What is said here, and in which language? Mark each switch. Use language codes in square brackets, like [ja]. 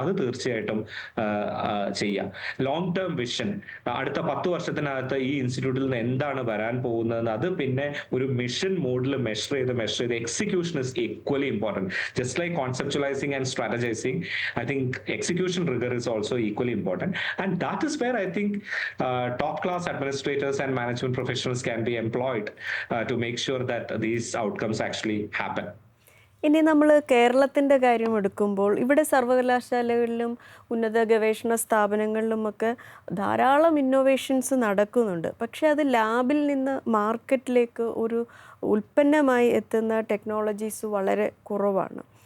[ml] അത് തീർച്ചയായിട്ടും ചെയ്യാം. ലോങ് ടേം വിഷൻ, അടുത്ത 10 വർഷത്തിനകത്ത് ഈ ഇൻസ്റ്റിറ്റ്യൂട്ടിൽ നിന്ന് എന്താണ് വരാൻ പോകുന്നത്, അത് പിന്നെ ഒരു മിഷൻ മോഡിൽ മെഷർ ചെയ്ത് [en] Execution is equally important. Just like conceptualising and strategising, I think execution rigour is also equally important. And that is where I think top class administrators and management professionals can be employed to make sure that these outcomes actually happen. [ml] ഇനി നമ്മൾ കേരളത്തിൻ്റെ കാര്യം എടുക്കുമ്പോൾ ഇവിടെ സർവകലാശാലകളിലും ഉന്നത ഗവേഷണ സ്ഥാപനങ്ങളിലുമൊക്കെ ധാരാളം innovations നടക്കുന്നുണ്ട്. പക്ഷേ അത് ലാബിൽ നിന്ന് മാർക്കറ്റിലേക്ക് ഒരു ഉൽപ്പന്നമായി എത്തുന്ന ടെക്നോളജീസ് വളരെ കുറവാണ്.